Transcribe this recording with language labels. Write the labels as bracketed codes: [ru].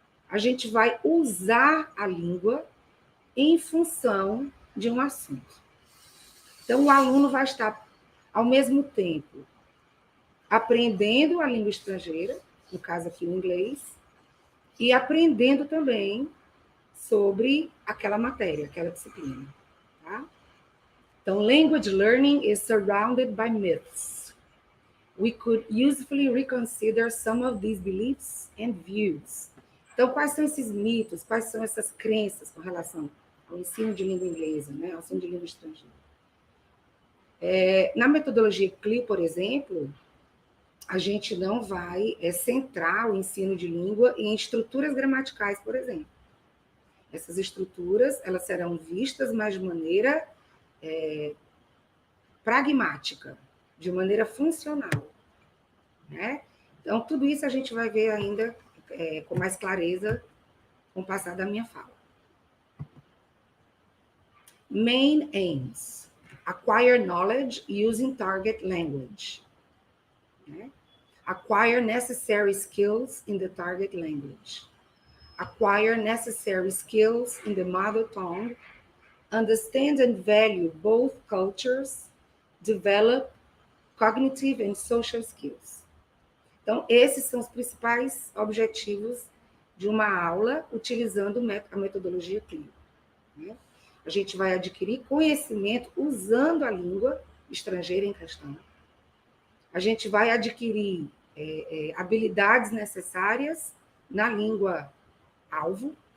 [pt] A gente vai usar a língua em função de um assunto. Então, o aluno vai estar, ao mesmo tempo, aprendendo a língua estrangeira, no caso aqui o inglês, e aprendendo também sobre aquela matéria, aquela disciplina. Tá? [en] Então, language learning is surrounded by myths. We could usefully reconsider some of these beliefs and views. [pt] Então, quais são esses mitos, quais são essas crenças com relação ao ensino de língua inglesa, né? Ao ensino de língua estrangeira? Na metodologia CLIL, por exemplo, a gente não vai centrar o ensino de língua em estruturas gramaticais, por exemplo. Essas estruturas, elas serão vistas mais de maneira pragmática, de maneira funcional, né? Então, tudo isso a gente vai ver ainda com mais clareza com o passar da minha fala. [en] Main aims. Acquire knowledge using target language. Né? Acquire necessary skills in the target language. Acquire necessary skills in the mother tongue. Understand and value both cultures. Develop cognitive and social skills. [pt] Então, esses são os principais objetivos de uma aula utilizando a metodologia CLIL. Né? A gente vai adquirir conhecimento usando a língua estrangeira em questão. A gente vai adquirir habilidades necessárias na língua alvo.